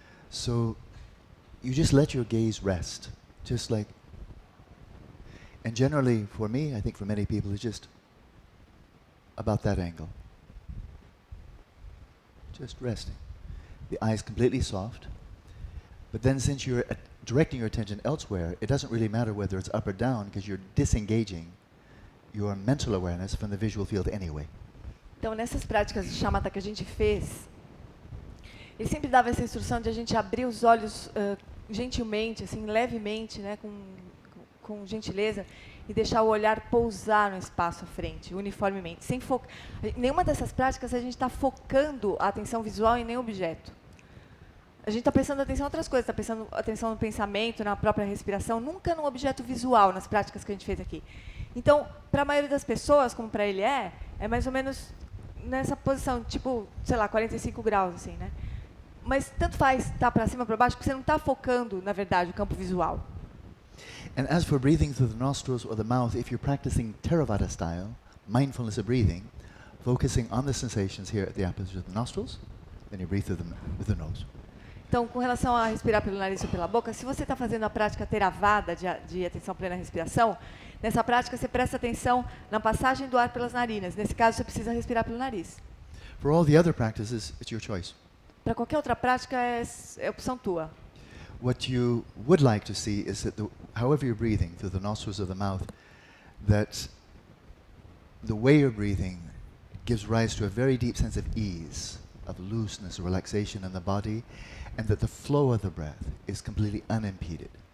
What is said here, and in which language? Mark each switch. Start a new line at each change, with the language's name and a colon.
English: So you just let your gaze rest, just like, and generally for me, I think for many people, it's just about that angle. Just resting. The eyes completely soft. But then since you're directing your attention elsewhere, it doesn't really matter whether it's up or down because you're disengaging your mental awareness from the visual field anyway.
Portuguese: Então, nessas práticas de Shamatha que a gente fez, ele sempre dava essa instrução de a gente abrir os olhos gentilmente, assim, levemente, né, com gentileza, e deixar o olhar pousar no espaço à frente, uniformemente, sem focar. Nenhuma dessas práticas a gente está focando a atenção visual em nenhum objeto. A gente está prestando atenção em outras coisas, está prestando atenção no pensamento, na própria respiração, nunca num objeto visual, nas práticas que a gente fez aqui. Então, para a maioria das pessoas, como para ele é mais ou menos nessa posição, tipo, sei lá, 45 graus, assim, né? Mas tanto faz estar para cima ou para baixo, porque você não está focando, na verdade, o campo visual.
English: And as for breathing through the nostrils or the mouth, if you're practicing Theravada style, mindfulness of breathing, focusing on the sensations here at the aperture of the nostrils, then you breathe through them with the nose.
Portuguese: Então, com relação a respirar pelo nariz ou pela boca, se você está fazendo a prática Theravada de atenção plena à respiração, nessa prática você presta atenção na passagem do ar pelas narinas. Nesse caso, você precisa respirar pelo nariz.
English: For all the other practices, it's your choice.
Portuguese: Para qualquer outra prática, é opção tua.
English: What you would like to see is that however you're breathing through the nostrils or the mouth, that the way you're breathing gives rise to a very deep sense of ease, of looseness, relaxation in the body, and that the flow of the breath is completely unimpeded.